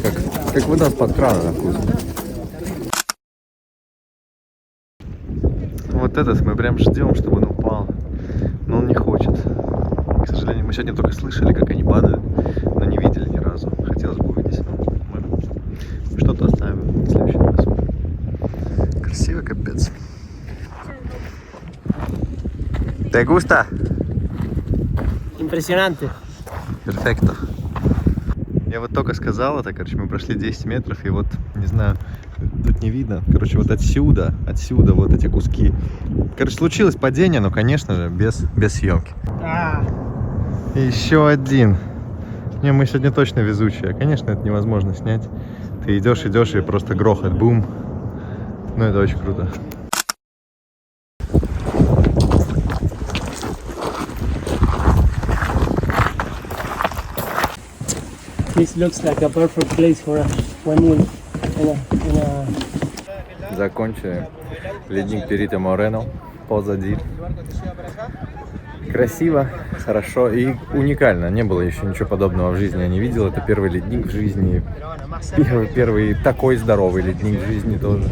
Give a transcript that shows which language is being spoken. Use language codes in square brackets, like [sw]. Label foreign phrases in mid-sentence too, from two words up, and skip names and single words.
[ru] Как вода под краном на вкус. Вот этот мы прям ждем, чтобы он упал. Но он не хочет. К сожалению, мы сегодня только слышали, как они падают, но не видели ни разу. Хотелось бы увидеть. Мы что-то оставим в следующий раз. Красиво, капец. [es] ¿Te gusta? Impresionante. Перфекто. [ru] Я вот только сказал это, короче, мы прошли 10 метров, и вот, не знаю, тут не видно. Короче, вот отсюда вот эти куски. Короче, случилось падение, но, конечно же, без съемки. И еще один. Не, мы сегодня точно везучие. Конечно, это невозможно снять. Ты идешь, и просто грохот, бум. Ну, это очень круто. [en] This looks like a perfect place for a swim in a... [ru] Закончили. Ледник Перито Морено позади. Красиво, хорошо и уникально. Не было еще ничего подобного в жизни. Я не видел. Это первый ледник в жизни. Первый такой здоровый ледник в жизни тоже.